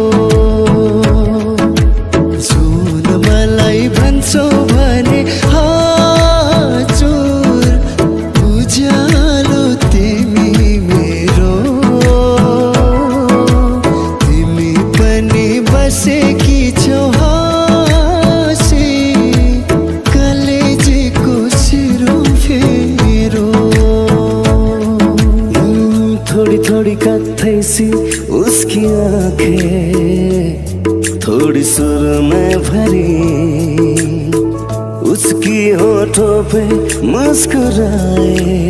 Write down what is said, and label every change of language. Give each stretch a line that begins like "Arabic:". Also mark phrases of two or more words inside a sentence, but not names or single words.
Nepali: जुन मलाई भन्छौ भने हजुर उज्यालो तिमी मेरो, तिमी पनि बसेकी छौ हाँसी कलेजीको सिरो फेरो।
Hindi: थोड़ी थोड़ी कथई सी उसकी आंखें, थोड़ी सुर में भरी उसकी होठों पे मुस्कुराए।